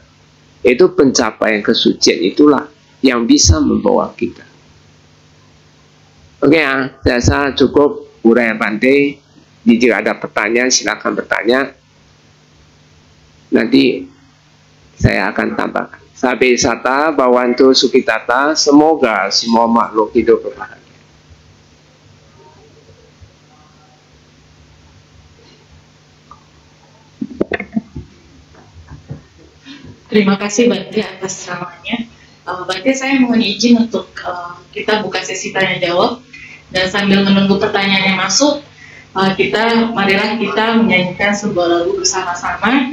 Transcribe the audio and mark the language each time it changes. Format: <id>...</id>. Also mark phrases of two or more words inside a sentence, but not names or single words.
<id>Itu pencapaian kesucian, itulah yang bisa membawa kita. Oke ya, saya rasa cukup uraian Bante. Jika ada pertanyaan, silakan bertanya. Nanti saya akan tambahkan.</id> <pi>Sabe sata bawantu sukitata,</pi> <id>semoga semua makhluk hidup berbahagia. Terima kasih Bante atas ceramahnya. Bante, saya mohon izin untuk kita buka sesi tanya jawab, dan sambil menunggu pertanyaan yang masuk, marilah kita menyanyikan sebuah lagu bersama-sama.</id>